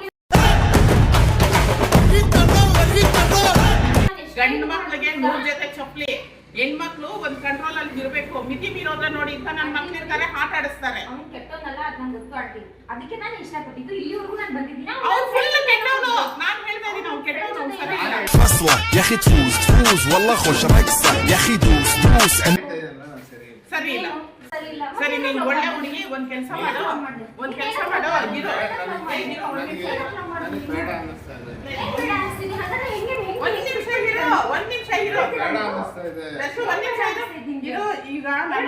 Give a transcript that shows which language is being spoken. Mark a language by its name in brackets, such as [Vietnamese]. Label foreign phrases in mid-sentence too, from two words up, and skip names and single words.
[Kannada] ಗಂಡು ಮಕ್ಳಿಗೆ 3 ಜೊತೆ ಚಪ್ಪಲಿ, ಹೆಣ್ಮಕ್ಳು ಒಂದ್ ಕಂಟ್ರೋಲ್ ಅಲ್ಲಿ ಇರ್ಬೇಕು. ಮಿತಿ ಮೀರೋದ್ರ ನೋಡಿ ಅಂತ ನನ್ನ ಮಕ್ಳು ಇರ್ತಾರೆ, ಆಟ ಆಡಿಸ್ತಾರೆ. ಅವ್ನು ಕೆಟ್ಟವನಲ್ಲ, ಅದ್ ನಂಗೆ ಗೊತ್ತು ಆಂಟಿ. ಅದಕ್ಕೆ ನಾನು ಇಷ್ಟಪಟ್ಟಿದ್ದು. ಇಲ್ಲಿವರೆಗೂ ನಾನು ಬಂದಿದ್ದೀನಿ. ಅವ್ನು ಫುಲ್ ಕೆಟ್ಟವನು. ನಾನು ಹೇಳ್ತಾ ಇದ್ದೀನಿ, ಅವ್ನು ಕೆಟ್ಟವನು, ಅವ್ನು ಸರಿ ಇಲ್ಲ. [Arabic] اصلا يا اخي تفوز والله خوش رقصه يا اخي دوس [Kannada] ಸರಿ ಇಲ್ಲ. ಸರಿ ಇಲ್ಲ. ಸರಿ, ನೀನ್ ಒಳ್ಳೆ ಹುಡುಗಿ, ಒಂದ್ ಕೆಲಸ ಮಾಡು. ಇರು. ನನಗೆ ಬೇಡ ಅನ್ನಿಸ್ತಾ ಇದೆ. ಬೇಡ ಅನಿಸ್ತಿದೆ. ಹಾಗಾದ್ರೆ ಹೆಂಗೆ ಒಂದ್ ನಿಮಿಷ ಇರು. ಬೇಡ ಅನ್ನಿಸ್ತಾ ಇದೆ. ಒಂದ್ ನಿಮಿಷ ಇರು. ಈಗ ನಾನು